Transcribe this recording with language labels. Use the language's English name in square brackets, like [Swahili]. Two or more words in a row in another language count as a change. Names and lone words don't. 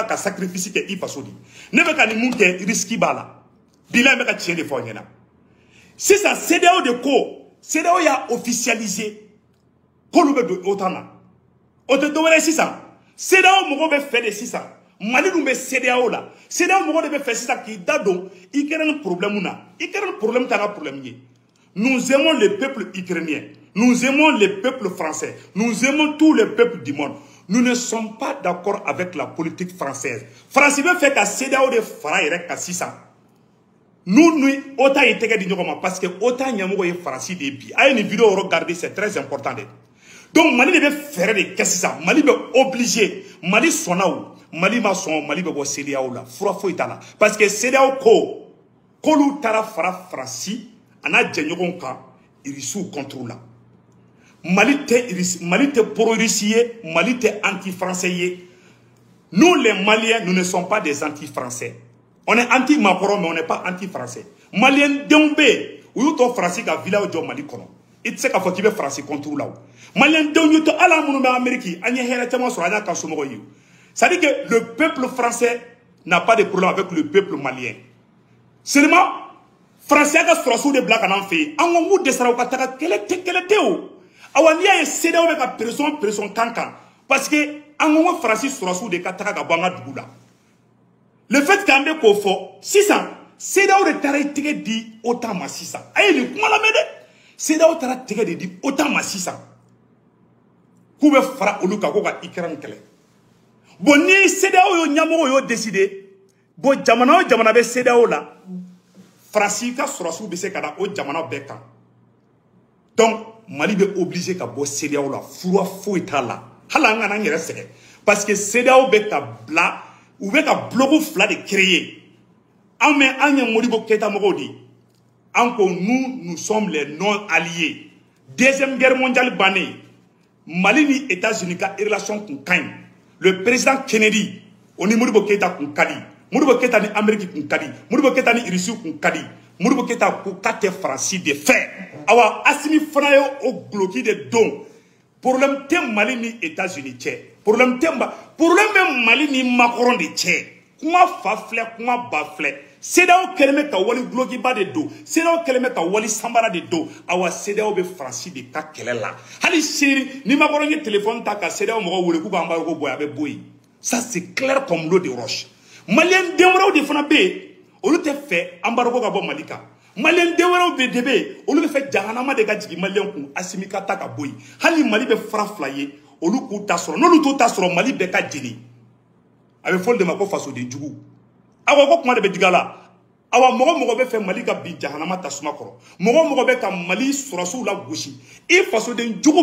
[Bambara] ka sacrifice kɛ i faso de ne bɛ ka nin mun kɛ risque b'a la bilayi n bɛ ka tiɲɛ de fɔ aw ɲɛna sisan CEDEAO de ko CEDEAO y'a officialisé k'olu bɛ don OTAN na o tɛ dɔwɛrɛ ye sisan CEDEAO mɔgɔw bɛ fɛ de sisan Mali dun bɛ CEDEAO la CEDEAO mɔgɔ de bɛ fɛ sisan k'i da don Ukraine problème na Ukraine problème t'a ka problème ye [French] nous aimons le peuple ukrainien nous aimons le peuple français nous aimons tous les peuples du monde nous ne sommes pas d'accord avec la politique française [Bambara] France bɛ fɛ ka CEDEAO de fara yɛrɛ kan sisan nous ni OTAN ye tɛgɛ di ɲɔgɔn ma parce que OTAN ɲɛmɔgɔ ye France de ye bi a ye nin [French] vidéo regarder c'est très important de [Bambara] donc Mali de bɛ fɛɛrɛ de kɛ sisan Mali bɛ obligé Mali sɔnna o Mali ma sɔn Mali bɛ bɔ CEDEAO la fura foyi t'a la parce que CEDEAO ko k'olu taara fara Faransi a n'a jɛɲɔgɔnw kan Irisiw [French] contre la [Bambara] Mali tɛ pro-Russie ye Mali tɛ anti-français ye [French] nous les Maliens nous ne sommes pas des anti-français on est anti-Macron mais on n'est pas anti-français [Bambara] Maliens denw bɛ yen u y'u to Faransi ka village jɔ Mali kɔnɔ i tɛ se k'a fɔ k'i bɛ Faransi [French] contre la [Bambara] o Maliens denw y'u to hali an minnu bɛ Amérique an ye hɛrɛ caman sɔrɔ an y'a ka somɔgɔw ye [French] c'est-à-dire que le peuple français n'a pas de problème avec le peuple malien. [Bambara] Seulement, Français ka sɔrɔsiw de bila ka n'an fɛ yen. An ko mun dɛsɛra u ka taga kɛlɛ tɛ o. Awa n'i y'a ye CEDEAO bɛ ka pression kan kan parce que an ko Faransi sɔrɔsiw de ka taga ka bɔ an ka dugu la. [French] Le fait [Bambara] qu'an bɛ k'o fɔ sisan CEDEAO de taara i tɛgɛ di OTAN ma sisan. A ye nin kuma lamɛn dɛ. CEDEAO taara tɛgɛ de di OTAN ma sisan. K'u bɛ fara olu kan ko ka Ukraine kɛlɛ. Bon ni CEDEAO yo ɲamɔgɔ yo décidé bon jamana o jamana bɛ CEDEAO la Faransi ka sɔrɔsiw bɛ se ka na o jamana bɛɛ kan donc Mali bɛ obligé ka bɔ CEDEAO la fura foyi t'a la hali an kana an yɛrɛ sɛgɛn parce que CEDEAO bɛ ka bila u bɛ ka bloc fila de créer an mɛ an ye Modibo Keïta mɔgɔw de an ko [French] nous sommes les non alliés deuxième guerre mondiale [Bambara] bannen Mali ni États-Unis ka relation kun ka ɲi [French] le président [Bambara] Kennedy o ni Modibo Keïta kun ka di Modibo Keïta ni Amérique kun ka di Modibo Keïta ni Irisiw kun ka di Modibo Keïta ko k'a tɛ Faransi de fɛ awa Asimi fana ye o guloki de don problème tɛ Mali ni États-Unis cɛ problème bɛ Mali ni Macron de cɛ kuma fa filɛ kuma ba filɛ CEDEAO kɛlen bɛ ka wali gulokiba de don CEDEAO kɛlen bɛ ka wali sanbara de don awa CEDEAO bɛ Faransi de ka kɛlɛ la hali sini ni Macron ye téléphone ta ka CEDEAO mɔgɔw wele k'u ka embargo bɔ a bɛ bɔ yen [French] ça c'est clair comme l'eau de roche [Bambara] Malien den wɛrɛw de fana bɛ yen olu tɛ fɛ embargo ka bɔ Mali kan Malien den wɛrɛw de bɛ yen olu bɛ fɛ jahanama de ka jigin Malien kun Asimi ka ta ka bɔ yen hali Mali bɛ fara fila ye olu k'u ta sɔrɔ n'olu t'u ta sɔrɔ Mali bɛɛ ka jeni a bɛ fɔ de ma ko fasoden jugu awa ko kuma de bɛ diga la awa mɔgɔ bɛ fɛ Mali ka bin jahanama tasuma kɔrɔ mɔgɔ bɛ ka Mali sɔrɔsiw la gosi i fasoden jugu